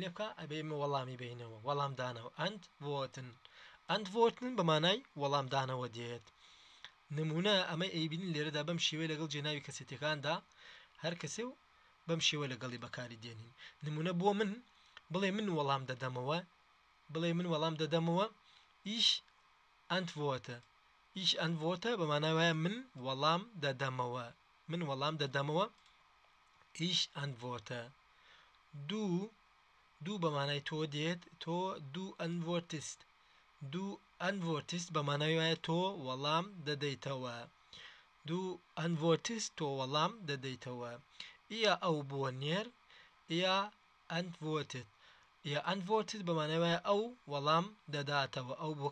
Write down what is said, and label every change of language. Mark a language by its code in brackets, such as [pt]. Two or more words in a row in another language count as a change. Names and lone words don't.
[ckb] لێ بکە ئەبێ ئێمە وەڵامی بینەوە وەڵامدانەوە antworten بە مانای وەڵامدانەوە دێت نمونە ئەمە ئەیبینن لێرەدا بەم شێوەیە لەگەڵ جێناوی کەسێتەکاندا هەر کەسێ و بەم شێوە لەگەڵی بەکاری دێنین نمونە بۆ من بڵێ من وەڵام دەدەمەوە [de] ich antworte [ckb] بە ماناوایە من وەڵام دەدەمەوە [de] ich antworte [ckb] دوو بەمانای تۆ دێت تۆ [de] du antwortest du antwortest [ckb] بەمانای وایە تۆ وەڵام دەدەیتەوە [de] du antwortest [ckb] تۆ وەڵام دەدەیتەوە ئیا ئەو بۆ نێر [de] er antwortet er antwortet [ckb] بەمانای وایە ئەو وەڵام دەداتەوە ئەو بۆ